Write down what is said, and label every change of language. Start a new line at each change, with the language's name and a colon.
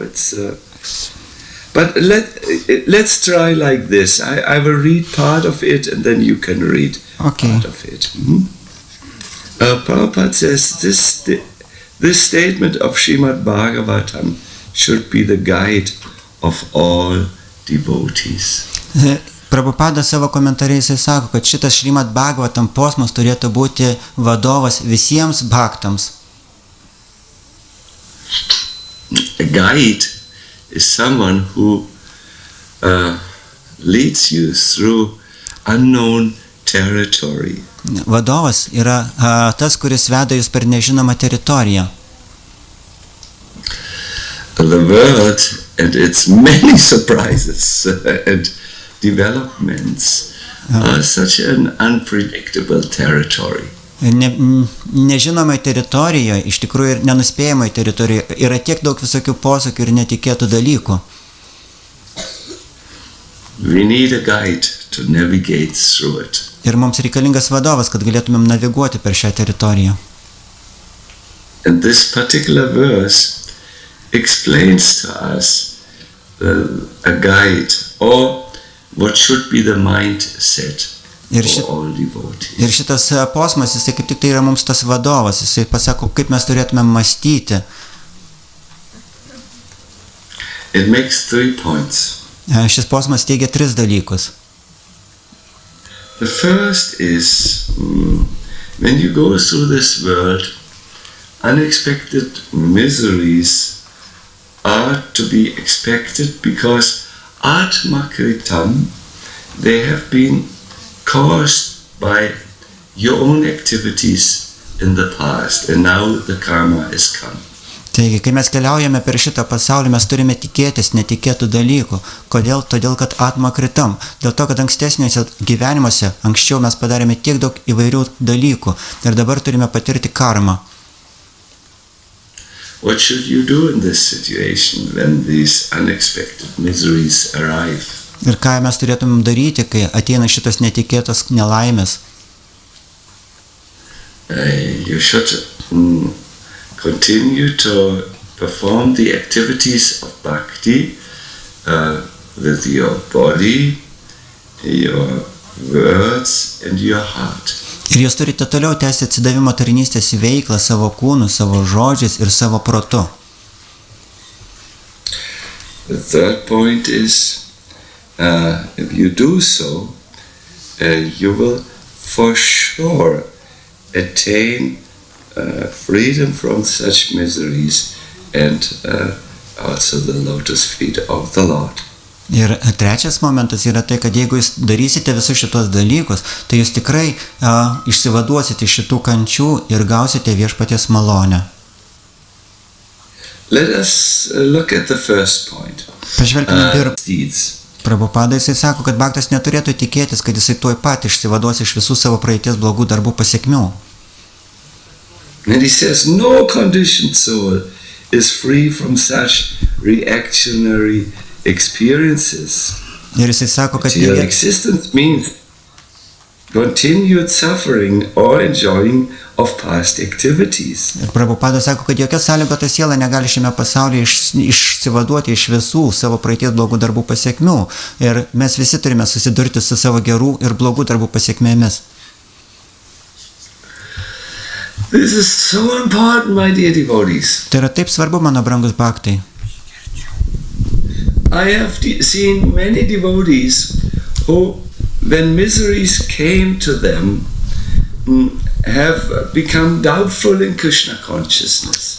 English: It's but let's try like this. I will read part of it, and then you can read part of it. Prabhupada says this statement of Srimad Bhagavatam should be the guide of all devotees.
Lithuanian: Prabhupada savo komentariais sako, kad šitas Šrimad Bhagavatam posmas turėtų būti vadovas visiems bhaktams.
English: A guide is someone who leads you through unknown territory.
Lithuanian: Vadovas yra tas, kuris veda jūs per nežinomą teritoriją.
English: The world and its many surprises and developments are such an unpredictable territory.
Lithuanian: Nežinomai teritorijoje, iš tikrųjų ir nenuspėjamai teritorijoje yra tiek daug visokių posūkių ir netikėtų dalykų.
English: We need a guide to navigate through it.
Lithuanian: Ir mums reikalingas vadovas, kad galėtumėm naviguoti per šią teritoriją.
English: And this particular verse explains to us a guide or what should be the mindset for all devotees.
Lithuanian: Ir šitas posmas, jisai kaip tik tai yra mums tas vadovas, jisai pasako, kaip mes turėtume mąstyti.
English: It makes 3 points.
Lithuanian: Šis posmas teigia 3 dalykus.
English: The first is when you go through this world, unexpected miseries are to be expected because Atma Kritam, they have been caused by your own activities in the past, and now the karma is come.
Lithuanian: Taigi, kai mes keliaujame per šitą pasaulį, mes turime tikėtis netikėtų dalykų. Kodėl? Todėl, kad atma kritam. Dėl to, kad ankstesniuose gyvenimuose, anksčiau mes padarėme tiek daug įvairių dalykų ir dabar turime patirti karmą.
English: What should you do in this situation when these unexpected miseries arrive?
Lithuanian: Ir ką mes turėtumėm daryti, kai ateina šitas netikėtas nelaimės?
English: You should continue to perform the activities of bhakti with your body, your words and your heart.
Lithuanian: Ir jūs turite toliau tęsti atsidavimo tarnystės veiklą savo kūnu, savo žodžiais ir savo protu.
English: The third point is, if you do so, you will for sure attain freedom from such miseries and also the lotus feet of the Lord.
Lithuanian: Ir trečias momentas yra tai, kad jeigu jūs darysite visus šitos dalykus, tai jūs tikrai išsivaduosite iš šitų kančių ir gausite viešpaties malonę.
English: Let us look at the first point.
Lithuanian: Pažvelkime
English: Deeds.
Lithuanian: Prabhupada, jisai sako, kad bhaktas neturėtų tikėtis, kad jisai tuoj pat išsivaduos iš visų savo praeities blogų darbų pasekmių.
English: And he says, no conditioned soul is free from such reactionary experiences.
Lithuanian: Ir jisai sako, kad
English: Your existence means continued suffering or enjoying of past activities.
Lithuanian: Ir Prabhupada sako, kad jokia sąlygota siela negali šiame pasaulyje išsivaduoti iš visų savo praeities blogų darbų pasekmių. Ir mes visi turime susidurti su savo gerų ir blogų darbų pasekmėmis.
English: This is so important, my dear devotees.
Lithuanian: Tai yra taip svarbu, mano brangus bhaktai.
English: I have seen many devotees who, when miseries came to them, have become doubtful in Krishna consciousness.